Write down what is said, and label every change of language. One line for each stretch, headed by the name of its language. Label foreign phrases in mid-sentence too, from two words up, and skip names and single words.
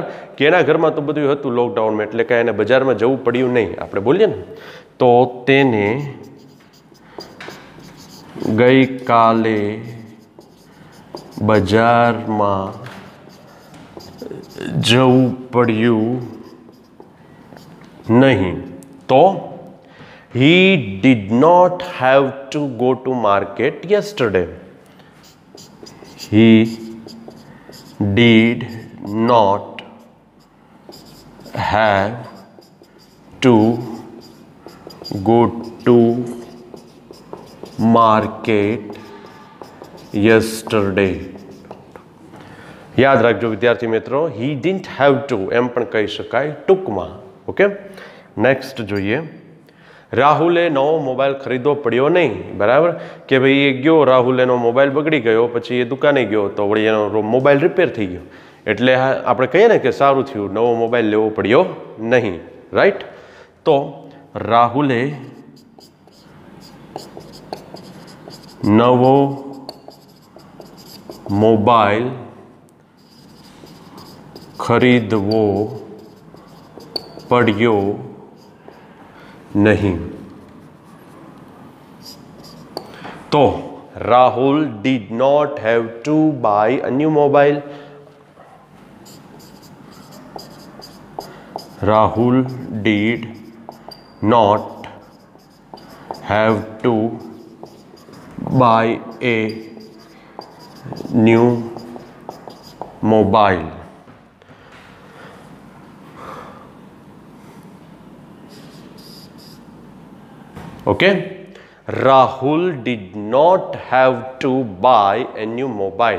Gujarati: કે એના ઘરમાં તો બધું હતું લોકડાઉનમાં એટલે કાંઈ એને બજારમાં જવું પડ્યું નહીં, આપણે બોલીએ ને. તો તેને ગઈકાલે બજારમાં જવું પડ્યું નહીં.
English: તો he did not have to go to market yesterday. He did not have to go to market yesterday.
Gujarati: યાદ રાખજો વિદ્યાર્થી મિત્રો,
English: he didn't have to
Gujarati: એમ પણ કહી શકાય ટૂંકમાં. ઓકે, નેક્સ્ટ જોઈએ. રાહુલે નવો મોબાઈલ ખરીદવો પડ્યો નહીં. બરાબર કે ભાઈ એ ગયો, રાહુલ એનો મોબાઈલ બગડી ગયો, પછી એ દુકાને ગયો તો વળી એનો મોબાઈલ રિપેર થઈ ગયો, એટલે આપણે કહીએ ને કે સારું થયું, નવો મોબાઈલ લેવો પડ્યો નહીં. રાઈટ. તો રાહુલે નવો મોબાઈલ ખરીદવો પડ્યો નહીં.
English: તો રાહુલ did not have to buy a new mobile. Rahul did not have to buy a new mobile. Okay, Rahul did not have to buy a new mobile.